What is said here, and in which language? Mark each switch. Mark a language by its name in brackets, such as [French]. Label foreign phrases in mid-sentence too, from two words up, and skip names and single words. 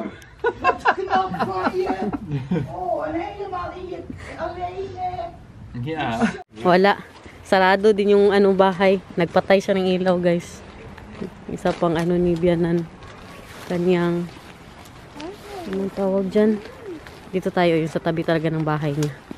[Dutch] Wat knap van je. Oh, en helemaal in je alleen. Ja. [Filipino] Wala. Sarado din yung bahay. Nagpatay siya ng ilaw, guys. Isa pang ni Bianan. Kanyang anong tawag dyan? Dito tayo, yung sa tabi talaga ng bahay niya.